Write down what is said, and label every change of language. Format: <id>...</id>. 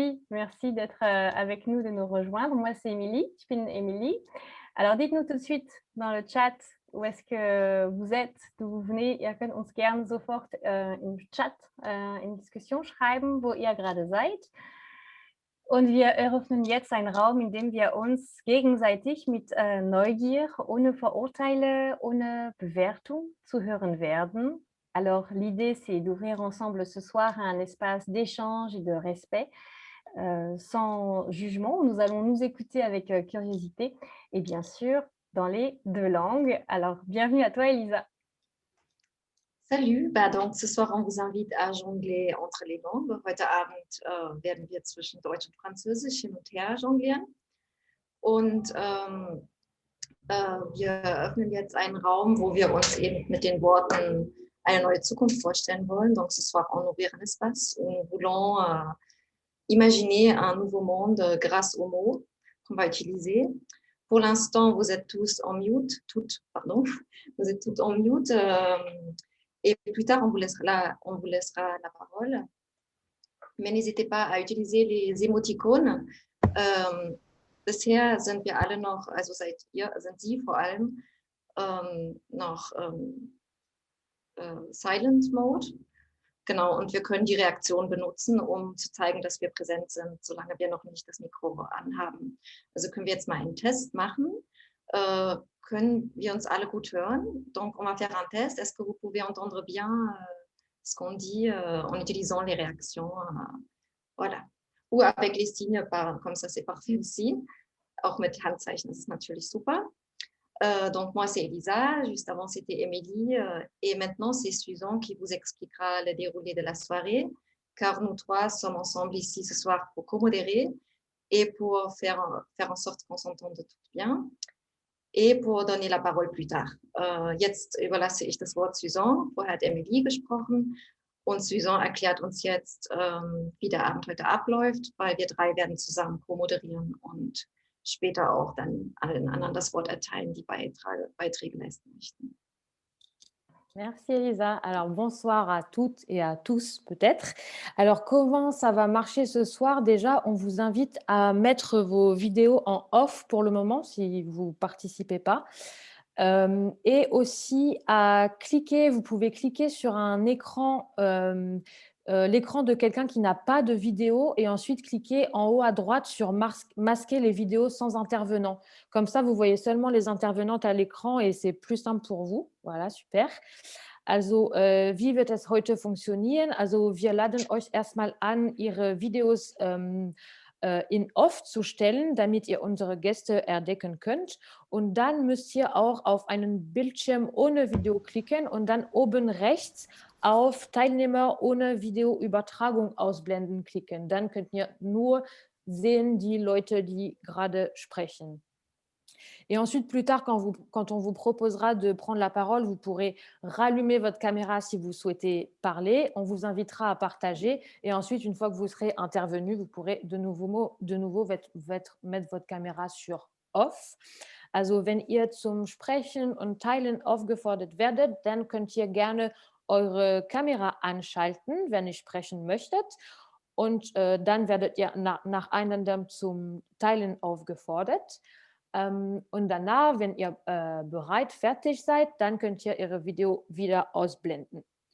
<fr>Merci d'être avec nous, de nous rejoindre. Moi, c'est Émilie,</fr> <de>ich bin Émilie.</de> <fr>Alors, dites-nous tout de suite dans le chat où est-ce que vous êtes, d'où vous venez.</fr> <de>Ihr könnt uns gerne sofort im Chat in Diskussion schreiben, wo ihr gerade seid. Und wir eröffnen jetzt einen Raum, in dem wir uns gegenseitig mit Neugier, ohne Vorurteile, ohne Bewertung zuhören werden.</de> <fr>Alors, l'idée, c'est d'ouvrir ensemble ce soir un espace d'échange et de respect, sans jugement. Nous allons nous écouter avec curiosité et bien sûr, dans les deux langues. Alors, bienvenue à toi, Elisa. Salut, donc ce soir on vous invite à jongler entre les langues.</fr> <de>Heute Abend werden wir zwischen Deutsch und Französisch hin und her jonglieren. Und wir öffnen jetzt einen Raum, wo wir uns eben mit den Worten eine neue Zukunft vorstellen wollen.</de> <fr>Donc ce soir on ouvre un espace où nous voulons imaginer un nouveau monde grâce aux mots qu'on va utiliser. Pour l'instant, vous êtes tous en mute, vous êtes toutes en mute. Et plus tard, on vous laissera la parole. Mais n'hésitez pas à utiliser les Emoticons.</fr> <de>Bisher sind wir alle noch, also sind Sie vor allem noch Silent Mode. Genau, und wir können die Reaktion benutzen, um zu zeigen, dass wir präsent sind, solange wir noch nicht das Mikro anhaben. Also können wir jetzt mal einen Test machen. Können wir uns alle gut hören?</de> <fr>Donc, on va faire un test. Est-ce que vous pouvez entendre bien ce qu'on dit en utilisant les réactions? Voilà. Ou avec les signes, comme ça, c'est parfait aussi.</fr> <de>Auch mit Handzeichen, das ist natürlich super.</de> <fr>Donc, moi, c'est Elisa. Juste avant, c'était Émilie. Et maintenant, c'est Susan qui vous expliquera le déroulé de la soirée, car nous trois sommes ensemble ici ce soir pour co-modérer et pour faire en sorte qu'on s'entende toutes bien. Et pour donner la parole plus tard.</fr> <de>Jetzt überlasse ich das Wort Susan. Vorher hat Emilie gesprochen und Susan erklärt uns jetzt, wie der Abend heute abläuft, weil wir drei werden zusammen co-moderieren und später auch dann allen anderen das Wort erteilen, die Beiträge leisten möchten.</de> <fr>Merci Elisa. Alors bonsoir à toutes et à tous peut-être. Alors comment ça va marcher ce soir? Déjà, on vous invite à mettre vos vidéos en off pour le moment si vous ne participez pas. Et aussi à cliquer, vous pouvez cliquer sur un écran, l'écran de quelqu'un qui n'a pas de vidéo et ensuite cliquer en haut à droite sur masquer les vidéos sans intervenant. Comme ça, vous voyez seulement les intervenantes à l'écran et c'est plus simple pour vous. Voilà, super.</fr> <de>Also, wie wird es heute funktionieren? Also, wir laden euch erstmal an, Ihre Videos in Off zu stellen, damit ihr unsere Gäste entdecken könnt. Und dann müsst ihr auch auf einen Bildschirm ohne Video klicken und dann oben rechts auf Teilnehmer ohne Videoübertragung ausblenden klicken. Dann könnt ihr nur sehen die Leute, die gerade sprechen.</de> <fr>Et ensuite, plus tard, quand on vous proposera de prendre la parole, vous pourrez rallumer votre caméra si vous souhaitez parler. On vous invitera à partager. Et ensuite, une fois que vous serez intervenu, vous pourrez de nouveau mettre votre Kamera sur Off.</fr> <de>Also wenn ihr zum Sprechen und Teilen aufgefordert werdet, dann könnt ihr gerne eure Kamera anschalten, wenn ihr sprechen möchtet. Und dann werdet ihr nach einem zum Teilen aufgefordert. Und danach, wenn ihr fertig seid, dann könnt ihr Ihre Video wieder ausblenden.</de>